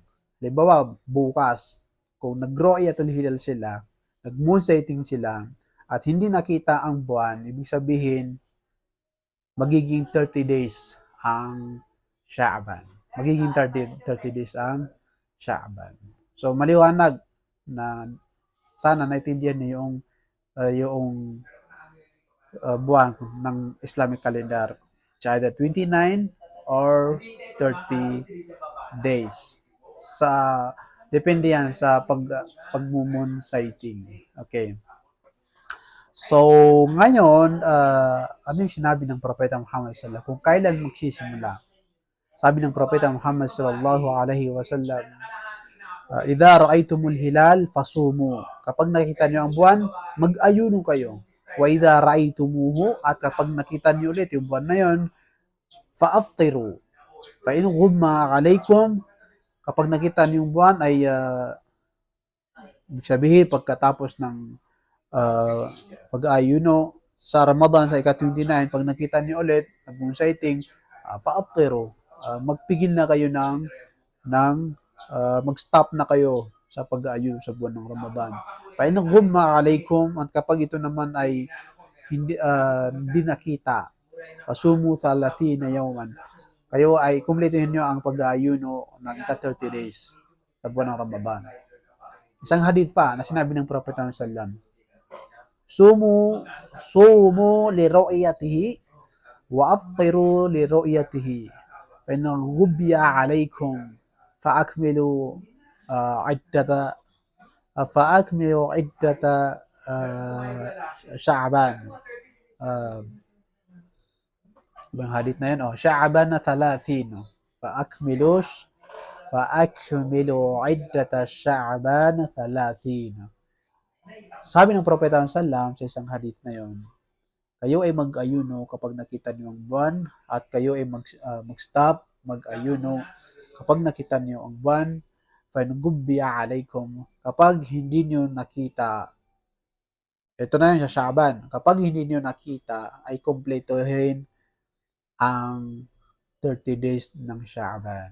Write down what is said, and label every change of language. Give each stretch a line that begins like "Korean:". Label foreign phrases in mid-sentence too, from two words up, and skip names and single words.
Filipino: Halimbawa, bukas, kung nag-
Arabic: رؤية الهلال
Filipino: sila, nag-
English: moon sighting
Filipino: sila, at hindi nakita ang buwan, ibig sabihin, magiging 30 days ang Sha'ban. Magiging 30 days ang Sha'ban. So, maliwanag na sana naintindihan niyo yung buwan ng
English: Islamic calendar. It's either 29 or 30 days.
Filipino: Depende yan sa pag-
English: moon sighting.
Filipino: Okay. So, ngayon, ano yung sinabi ng Propeta Muhammad
Arabic: صلى الله عليه وسلم
Filipino: kung kailan magsisimula? Sabi ng Propeta Muhammad
Arabic: صلى الله عليه وسلم, "إذا رأيتم الهلال فصوموا."
Filipino: Kapag nakita niyo ang buwan, mag-ayuno kayo.
Arabic: وإذا رأيتموه,
Filipino: at kapag nakita niyo ulit yung buwan na yon,
Arabic: فأفطروا. فإن غم عليكم,
Filipino: kapag nakita niyo yung buwan ay ibig sabihin pagkatapos ng pag-ayuno, sa Ramadan sa ika-29, pag nakita niyo ulit, nag-
English: moon sighting,
Filipino: fa'aftiru, magpigil na kayo ng mag-stop na kayo sa pag-aayon sa buwan ng Ramadan.
Arabic: فإن غم عليكم,
Filipino: at kapag ito naman ay hindi nakita,
Arabic: فصوموا 30 يوما,
Filipino: kayo ay kumpletuhin nyo ang pag-aayuno ng ika-30 days sa buwan ng Ramadan. Isang hadith pa na sinabi ng Prophet Muhammad sallam,
Arabic: صوموا لرؤيته وأفطروا لرؤيته فإن غبي عليكم فأكملوا عدة شعبان.
Filipino: Ibang hadith na yun, Sha'ban na 30.
Arabic: فأكملوا عدة شعبان 30.
Filipino: Sabi ng Propeta sallam sa isang hadith na yon, kayo ay mag-ayuno kapag nakita niyo ang buwan, at kayo ay mag-stop, mag-ayuno kapag nakita niyo ang buwan.
Arabic: فإن غبي عليكم,
Filipino: kapag hindi niyo nakita, ito na yun sa Sha'ban, kapag hindi niyo nakita, ay kumpletuhin ang 30 days ng Sha'ban.